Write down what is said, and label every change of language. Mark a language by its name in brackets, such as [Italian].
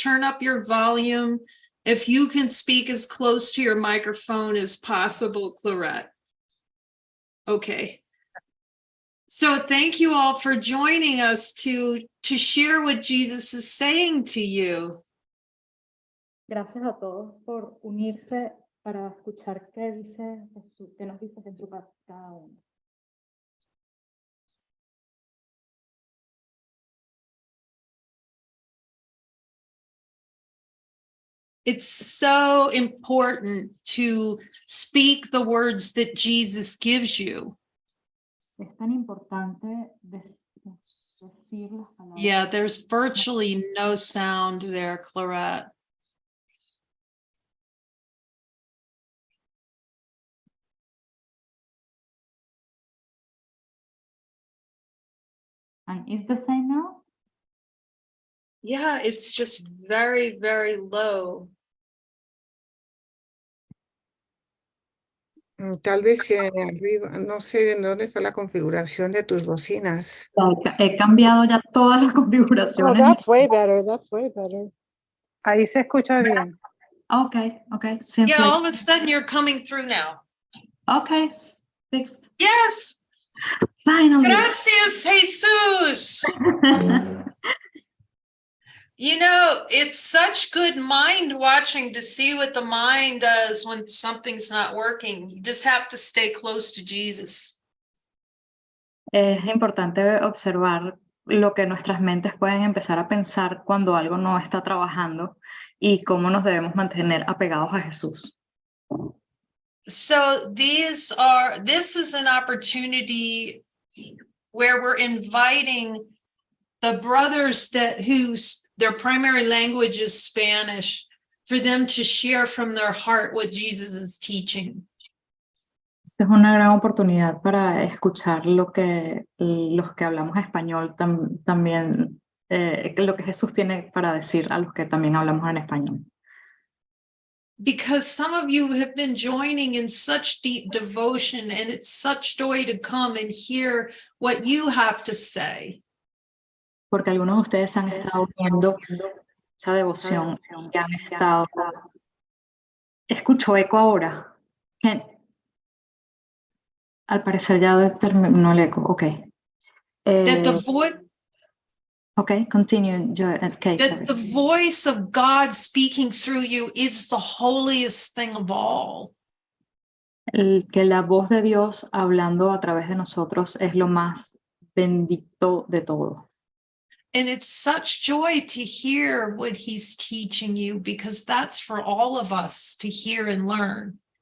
[English] Turn up your volume. If you can speak as close to your microphone as possible, Clarette. Okay. So thank you all for joining us to share what Jesus is saying to you. [Spanish] Gracias a todos por unirse para escuchar qué dice Jesús, qué nos dice Jesús a cada uno. [English] It's so important to speak the words that Jesus gives you. [Spanish] Es tan importante decir las palabras. [English] Yeah, there's virtually no sound there, Clarette. fine. Is the same now? Yeah, it's just very, very low. [Spanish] Tal vez arriba, no sé en dónde está la configuración de tus bocinas. He cambiado ya todas las [English] Oh, [Spanish] configuraciones. [English] that's way better. That's way better. [Spanish] Ahí se escucha bien. [English] Okay, okay. Seems Yeah, all like, of a sudden you're coming through now. okay, fixed. Yes. Finally. [Spanish] Gracias, Jesus. [English] You know, it's such good mind watching to see what the mind does when something's not working. You just have to stay close to Jesus. [Spanish] Es importante observar lo que nuestras mentes pueden empezar a pensar cuando algo no está trabajando y cómo nos debemos mantener apegados a Jesús. [English] So this is an opportunity where we're inviting the brothers whose their primary language is Spanish, for them to share from their heart what Jesus is teaching. [Spanish] Es una gran oportunidad para escuchar lo que los que hablamos español también, lo que Jesús tiene para decir a los que también hablamos en español. [English] Because some of you have been joining in such deep devotion, and it's such joy to come and hear what you have to say. [Spanish] Porque algunos de ustedes han estado viendo esa devoción y han estado... Escucho eco ahora. Al parecer ya terminó el eco. Ok. [English] That the voice Ok, continue. Okay, that the voice of God speaking through you is the holiest thing of all. [Spanish] Que la voz de Dios hablando a través de nosotros es lo más bendito de todo. [English] And it's such joy to hear what he's teaching you, because that's for all of us to hear and learn.